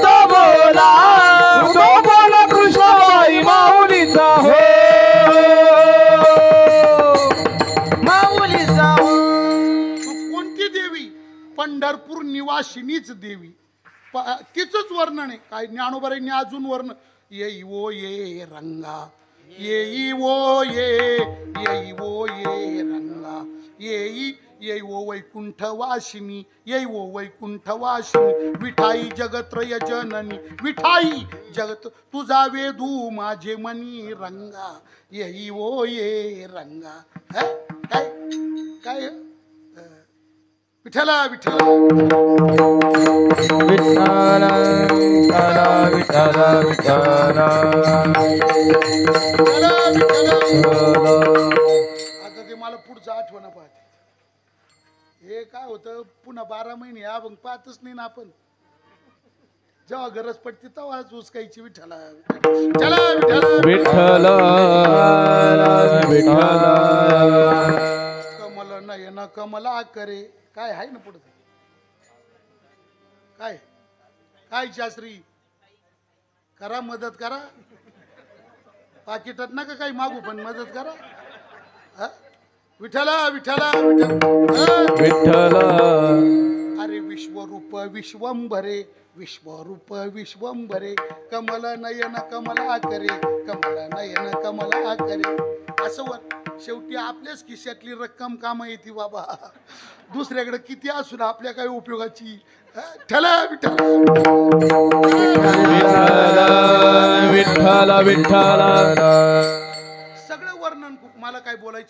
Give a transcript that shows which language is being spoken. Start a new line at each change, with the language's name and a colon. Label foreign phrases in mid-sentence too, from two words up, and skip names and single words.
Marathi: कृष्णाबाई माऊलीचा हो माऊलीचा हो मग कोणती देवी? पंढरपूर निवासिनीच देवी. तिचंच वर्णन आहे. काय ज्ञानोबाईंनी अजून वर्ण येई वो ये रंगा येई वो येई वो ये रंगा येई वो वैकुंठ वासिनी येई वो वैकुंठ वासिनी विठाई जगत्रय जननी विठाई जगत तुझा वेदू माझे मनी रंगा येई वो ये रंगा. काय काय विठ्ठला विठ्ठला विठ्ठल विठ्ठल विठ्ठल विठ्ठल आता ते मला पुढचं आठवण पाहते. हे काय होतं पुन्हा 12 महिने अभंग पाहतच नाही ना आपण. जेव्हा गरज पडते तेव्हाच उचकायची विठ्ठला विठ्ठला विठ्ठल विठ्ठल कमल नयन कमला करे. काय आहे ना पुढे? काय काय शास्त्री करा मदत करा. पाकिटात नका काही मागू पण मदत करा. हा? विठ्ठला विठ्ठला विठ्ठल विठ्ठल अरे विश्वरूप विश्वंभरे विश्वरूप विश्वंभरे कमल नयन कमला करे कमल नयन कमला करे. असं वर शेवटी आपल्याच खिशातली रक्कम कामा येते बाबा. दुसऱ्याकडे किती असून आपल्या काही उपयोगाची. ठला विठ्ठल विठ्ठल विठ्ठल सगळं वर्णन मला काय बोलायचंय.